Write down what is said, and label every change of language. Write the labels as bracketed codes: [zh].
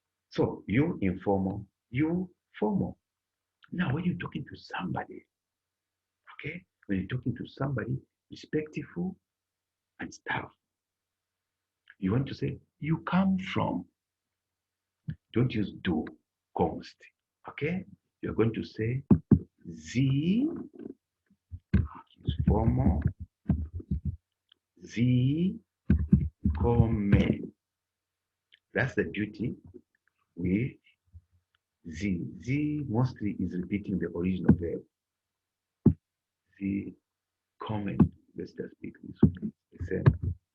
[en] So you informal, you formal. Now when you're talking to somebody, okay, when you're talking to somebody, respectful and stuff, you want to say, you come from. Don't use do, kommst, okay? You're going to say, Sie is formal, [de] Sie kommen. [en] That's the beauty with Sie. Sie mostly is repeating the original verb. [de] Sie kommen. [en] Let's just speak this way. The same.